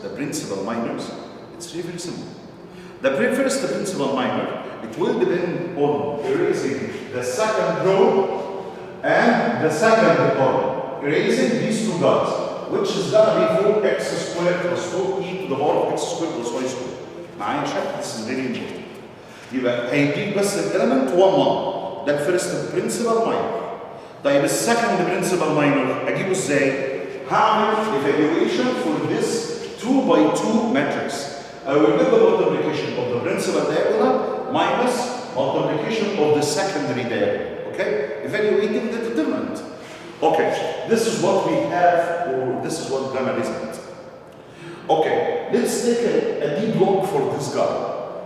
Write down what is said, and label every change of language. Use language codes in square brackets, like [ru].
[en] The principal minors? It's really very simple. The first principal minor, it will depend on erasing the second row and the second column, erasing these two guys, which is gonna be 4x squared plus 4e to the power of x squared plus y squared. [ar] معايا شكل؟ [en] this is very important. [ar] يبقى هيديك بس الاليمنت 1 1 ده الفيرست برنسبل ماينر. طيب السكند برنسبل ماينر اجيبه ازاي؟ هعمل [en] evaluation for this 2 by 2 matrix. I will get the multiplication of the principal diagonal minus multiplication of the secondary diagonal. Okay? Evaluating the determinant. Okay, this is what we have, or this is what gamma isn't. Okay, let's take a deep look for this guy.